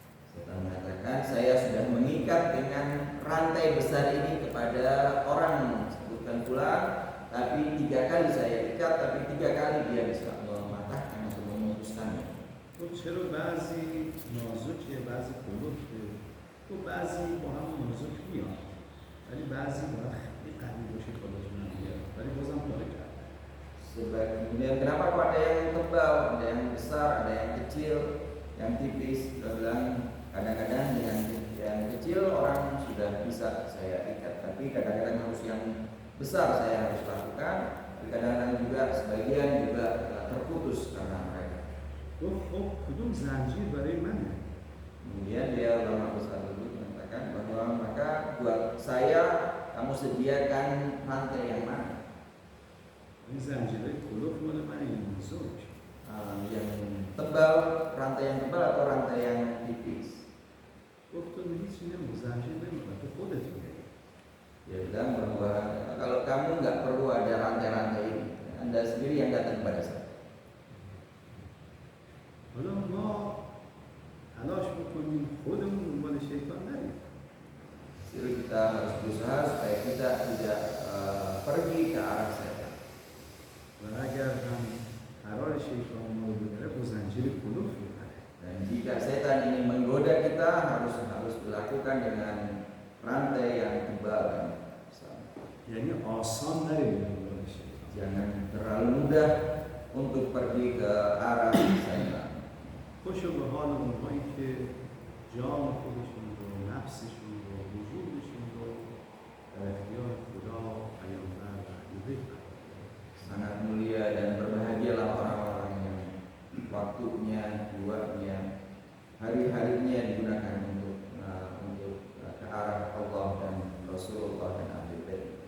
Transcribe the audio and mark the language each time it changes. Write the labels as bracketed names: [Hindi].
[Indonesian] Setan mengatakan saya sudah mengikat dengan rantai besar ini kepada orang sebutkan fulan, tapi 3 kali saya ikat, tapi 3 kali dia bisa mematahkan atau memutuskannya. [Persian] گفت چرا بعضی نازکه بعضی کلوفته؟ گفت بعضی با هم نازک میاد ولی بعضی باید خیلی قوی باشه خودشون هم بیاد ولی بازم پاره کرد. [Indonesian] Kemudian kenapa kok ada yang tebal, ada yang besar, ada yang kecil, yang tipis? Dia bilang kadang-kadang dengan yang kecil orang sudah bisa saya ikat, tapi kadang-kadang harus yang besar saya harus lakukan, tapi kadang-kadang juga sebagian juga terputus karena mereka. [Persian] کدوم زنجیر برای منه؟ [Indonesian] Kemudian dia ulama besar tersebut mengatakan bahwa maka buat saya kamu sediakan rantai yang mana? [Persian] این زنجیره کلوف مال من این بزرگ. [Indonesian] Yang tebal, rantai yang tebal atau rantai yang tipis? [Persian] گفت تو هیچی نمو زنجیر نمیخواد تو خودت میگی. [Indonesian] Dia bilang bahwa kalau kamu nggak perlu ada rantai-rantai ini, Anda sendiri yang datang kepada saya. [Persian] حالا ما تلاش بکنیم خودمون دنبال شیطان نریم. [Indonesian] Jadi kita harus berusaha supaya kita tidak pergi ke arah setan. [Persian] و اگر هم قرار شیطان ما رو ببره با زنجیر کلوف میبره. [Indonesian] Dan jika setan ini menggoda kita, harus dilakukan dengan rantai yang tebal dan besar. [Persian] یعنی آسان نریم دنبال شیطان. [Indonesian] Jangan terlalu mudah untuk pergi ke arah setan. [Persian] خوشو به حال اونهایی که جان خودشون رو، نفسشون رو، وجودشون رو در اختیار خدا، پیامبر و اهل [Indonesian] Sangat mulia dan berbahagialah orang-orang yang waktunya, jiwanya, hari-harinya digunakan untuk ke arah Allah dan Rasulullah dan ahli bait.